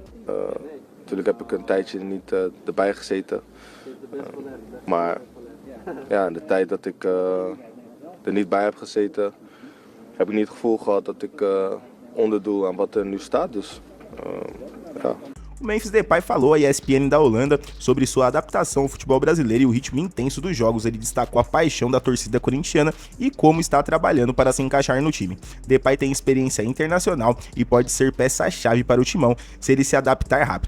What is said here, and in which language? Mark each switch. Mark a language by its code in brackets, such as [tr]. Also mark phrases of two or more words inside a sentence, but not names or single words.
[nl] Natuurlijk heb ik een tijdje niet erbij gezeten. Maar ja, in de tijd dat ik er niet bij heb gezeten, heb ik niet het gevoel gehad dat ik onderdoe aan wat er nu staat. Dus ja. [pt] O Memphis Depay falou à ESPN da Holanda sobre sua adaptação ao futebol brasileiro e o ritmo intenso dos jogos. Ele destacou a paixão da torcida corintiana e como está trabalhando para se encaixar no time. Depay tem experiência internacional e pode ser peça-chave para o timão se ele se adaptar rápido.